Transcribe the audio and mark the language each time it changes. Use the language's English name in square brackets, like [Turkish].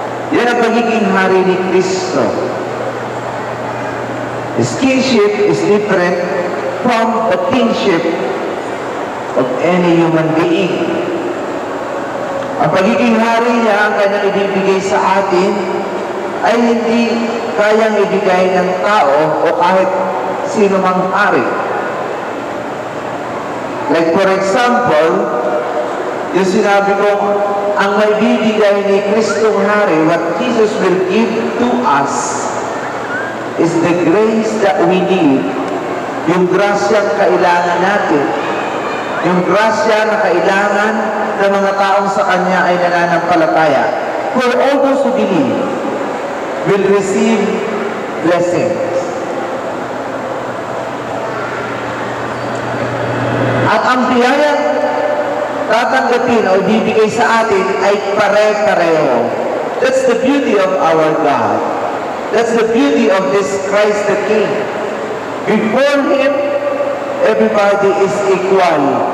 [Filipino] Yan ang pagiging hari ni Kristo. [English] His kingship is different from the kingship of any human being. [Filipino] Ang pagiging hari niya, ang kanyang ibibigay sa atin, ay hindi kayang ibigay ng tao o kahit sino mang hari. [English] Like for example, [Filipino] yung sinabi ko, ang may bibigay ni Kristong Hari, [English] what Jesus will give to us is the grace that we need. [Filipino] Yung grasyang kailangan natin. Yung grasya na kailangan ng mga taong sa Kanya ay nananampalataya. [English] For all those who believe will receive blessings. [Filipino] At ang biyayang tatanggapin o bibigay sa atin ay pare-pareho. [English] That's the beauty of our God. That's the beauty of this Christ the King. Before Him, everybody is equal.